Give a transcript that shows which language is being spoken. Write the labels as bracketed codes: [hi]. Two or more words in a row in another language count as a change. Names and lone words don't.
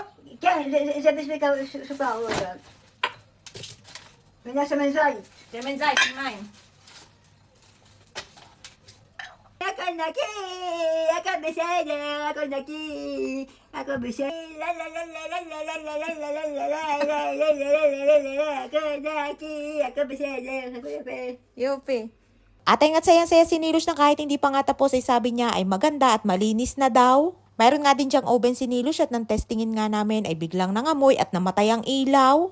[he] כן, זה בשביל סוכר, לא יודעת. וזה שמן זית. שמן זית, עם מים. הכל נקי, הכל בסדר, הכל נקי. [id] Ako bisa la la la la la la la la la la la la la ako bisa Yupi. [tl] At ingat sayang-saya si Nilush na kahit hindi pa nga tapos ay sabi niya ay maganda at malinis na daw. Mayroon nga din diyang oven si Nilush at nang testingin nga namin ay biglang nangamoy at namatay ang ilaw.